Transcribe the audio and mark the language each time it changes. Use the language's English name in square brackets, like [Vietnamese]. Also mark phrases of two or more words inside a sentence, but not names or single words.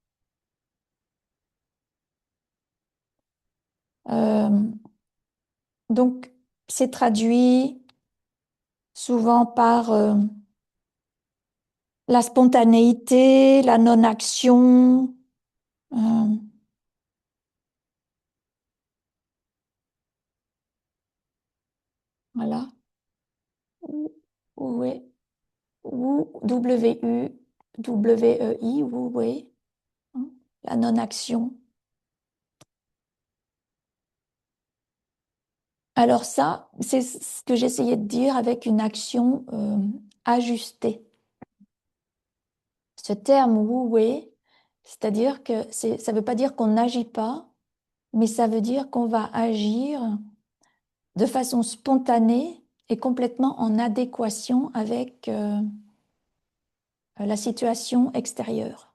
[French] Donc c'est traduit souvent par la spontanéité, la non-action. euh, voilà. Wu Wei. W-U-W-E-I, Wu Wei, hein, la non-action. Alors ça, c'est ce que j'essayais de dire avec une action ajustée. Ce terme Wu Wei, c'est-à-dire que ça ne veut pas dire qu'on n'agit pas, mais ça veut dire qu'on va agir de façon spontanée et complètement en adéquation avec la situation extérieure.